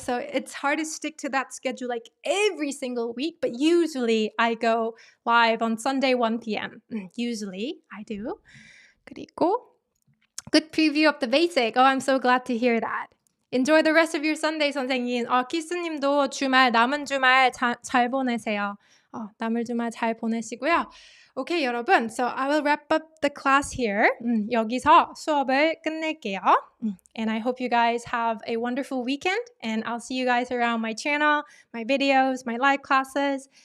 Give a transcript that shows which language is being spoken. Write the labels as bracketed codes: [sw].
[en] So it's hard to stick to that schedule like every single week, but usually I go live on Sunday, 1 p.m. Usually I do. [ko] 그리고 [en] good preview of the basic. Oh, I'm so glad to hear that. Enjoy the rest of your Sunday, 선생님. [ko] 키스님도 남은 주말 잘 보내세요. 남은 주말 잘 보내시고요. [en] Okay, 여러분. So I will wrap up the class here. [ko] 여기서 수업을 끝낼게요. [en] And I hope you guys have a wonderful weekend. And I'll see you guys around my channel, my videos, my live classes.